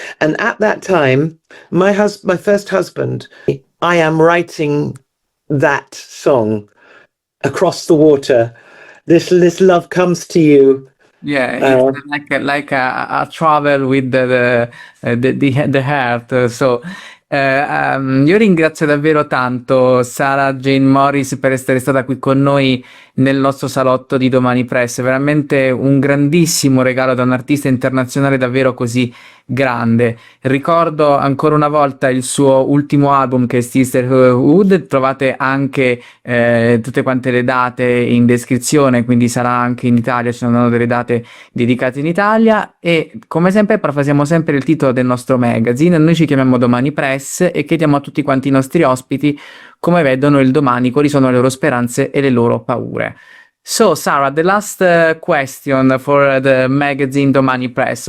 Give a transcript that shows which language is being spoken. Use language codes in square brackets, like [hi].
[en] And at that time, my first husband, I am writing that song across the water. This love comes to you. Yeah, it's like a travel with the heart. [it] So, io ringrazio davvero tanto Sarah Jane Morris per essere stata qui con noi nel nostro salotto di Domanipress. Veramente un grandissimo regalo da un artista internazionale davvero così grande. Ricordo ancora una volta il suo ultimo album che è Sisterhood. Trovate anche tutte quante le date in descrizione, quindi sarà anche in Italia, ci saranno delle date dedicate in Italia. E come sempre parafrasiamo sempre il titolo del nostro magazine. Noi ci chiamiamo Domanipress e chiediamo a tutti quanti i nostri ospiti come vedono il domani, quali sono le loro speranze e le loro paure. [en] So, Sarah, the last question for the magazine Domanipress.